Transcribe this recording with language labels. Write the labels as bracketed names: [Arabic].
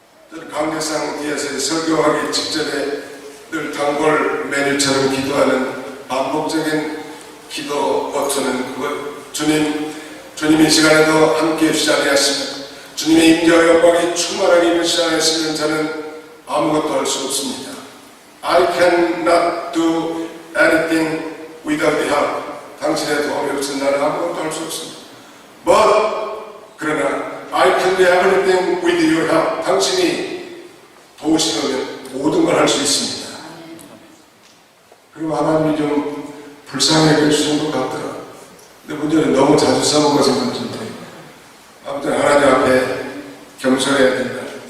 [Korean] 저는 강대상 뒤에서 설교하기 직전에 늘 단골 메뉴처럼 기도하는 반복적인 기도 버튼은 그것 주님 이 시간에도 함께 해주지 아니하시면 주님의 임재와 영광이 충만하게 임하시지 않으시면 저는 아무것도 할 수 없습니다. [English] I cannot do anything without the help. [Korean] 당신의 도움이 없으면 나는 아무것도 할 수 없습니다. [English] But [Korean] 그러나 [English] I can do everything with your help. [Korean] 당신이 도우시면 모든 걸 할 수 있습니다. 그리고 하나님이 좀 불쌍하게 해주신 것 같더라. 근데 문제는 너무 자주 써먹어서 문제인데 아무튼 하나님 앞에 겸손해야 된다.